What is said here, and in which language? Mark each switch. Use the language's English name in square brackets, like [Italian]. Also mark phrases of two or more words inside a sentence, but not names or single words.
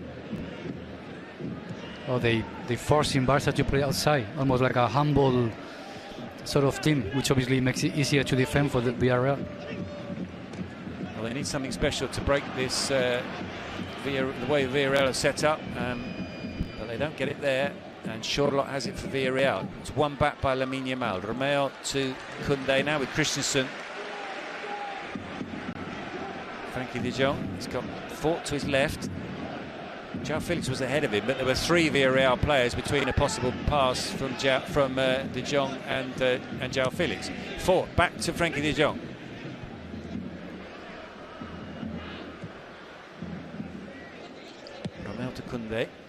[English] Oh, they forcing Barca to play outside, almost like a humble sort of team, which obviously makes it easier to defend for the Villarreal. Well, they need something special to break this the way Villarreal are set up, but they don't get it there. And Chorlot has it for Villarreal. It's one back by Lamine Yamal. Romeo to Koundé now with Christensen. Frenkie de Jong, he's got Fort to his left. João Felix was ahead of him, but there were three Villarreal players between a possible pass from de Jong and João Felix. Fort back to Frenkie de Jong. Romeo to Koundé.